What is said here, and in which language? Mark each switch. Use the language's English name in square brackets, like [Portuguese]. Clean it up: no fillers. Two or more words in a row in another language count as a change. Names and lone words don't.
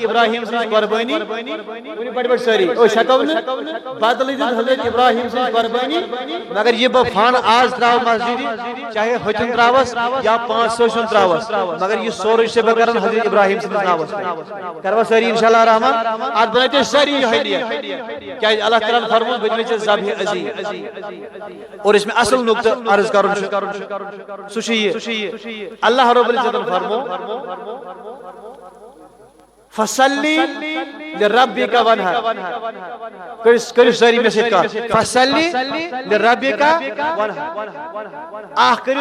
[Kashmiri] ابراہیم سٕنٛز قۄربٲنی ؤنِو بٔڑۍ بٔڑۍ سٲری أسۍ ہٮ۪کو نہٕ بدلہٕ دِتھ حضرت ابراہیم سٕنٛز قۄربٲنی مگر یہ بہٕ فن آز تراو مسجد چاہے ہوٚتِن تراوس یا 5 سٲسِن تراوس مگر یہ سورُے چھُ بہٕ کران حضرت ابراہیم سٕنٛدِس ناوس پٮ۪ٹھ کروا سٲری انشاء اللہ رحمان اتھ بنٲیِو تُہۍ سٲری یِہوٚے نیت کیٛازِ اللہ تعالیٰ ہن فرموو بہٕ دِمے ژےٚ ذبحہِ عظیٖم [Urdu] اور اس میں اصل نقطہٕ [Kashmiri] عرض کرُن چھُ سُہ چھُ یہِ اللہ رب العزتن فرموو [Arabic] فصلی لربک وانحر [Kashmiri] کٔرِو سٲری مےٚ سۭتۍ کتھ [Arabic] فصلی لربک وانحر [Kashmiri] اکھ کٔرِو